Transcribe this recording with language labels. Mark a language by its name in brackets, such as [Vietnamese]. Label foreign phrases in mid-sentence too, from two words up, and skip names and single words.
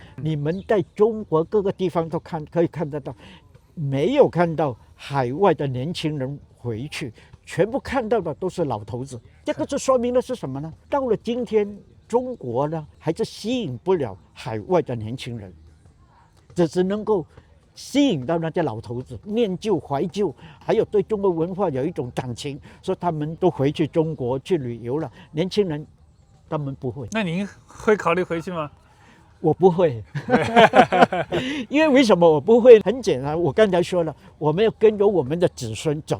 [Chinese] 你們在中國各個地方都可以看得到，沒有看到海外的年輕人回去，全部看到的都是老頭子。這個就說明了是什麼呢？到了今天，中國呢還是吸引不了海外的年輕人，只能夠吸引到那些老頭子，念舊懷舊，還有對中國文化有一種感情，所以他們都回去中國去旅遊了。年輕人他們不會。那您會考慮回去嗎？我不會，因為什麼我不會？很簡單，我剛才說了，我們要跟着我們的子孫走。